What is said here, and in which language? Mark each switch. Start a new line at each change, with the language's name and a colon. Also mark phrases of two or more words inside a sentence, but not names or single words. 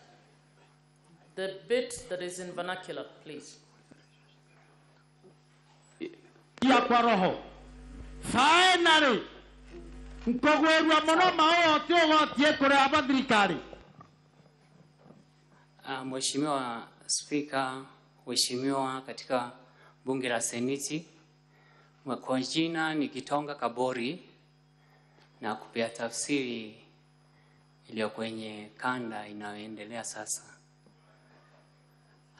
English: The bit that is in vernacular, please.
Swahili: Ya kwa roho.
English: Finally,
Meru: nkogwerwa muno maote ogotie kuri abathirikari.
Swahili: Mheshimiwa Spika, Mheshimiwa katika Bunge la Seneti, kwa jina ni Kitonga Kabori na kupea tafsiri iliyo kwenye kanda inayoendelea sasa.